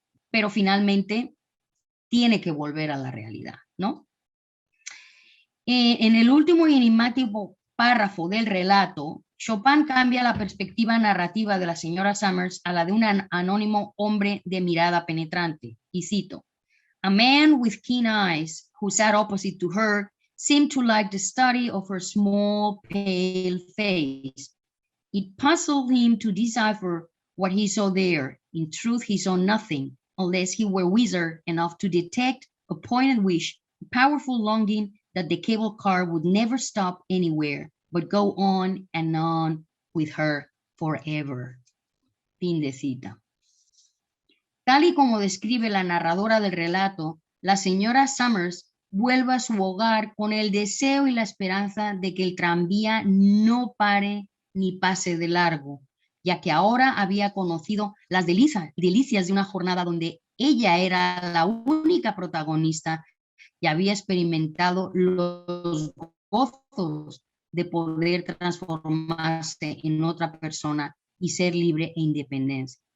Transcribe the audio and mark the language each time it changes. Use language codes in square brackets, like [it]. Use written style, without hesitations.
[es] Pero finalmente tiene que volver a la realidad, ¿no? En el último y enigmático párrafo del relato, Chopin cambia la perspectiva narrativa de la señora Summers a la de un anónimo hombre de mirada penetrante. Y cito, [en] a man with keen eyes who sat opposite to her seemed to like the study of her small, pale face. It puzzled him to decipher what he saw there. In truth, he saw nothing, unless he were wizard enough to detect a poignant wish, a powerful longing that the cable car would never stop anywhere, but go on and on with her forever. [es] Fin de cita. Tal y como describe la narradora del relato, la señora Summers vuelve a su hogar con el deseo y la esperanza de que el tranvía no pare ni pase de largo, ya que ahora había conocido las delicias de una jornada donde ella era la única protagonista y había experimentado los gozos de poder transformarse en otra persona y ser libre e independiente.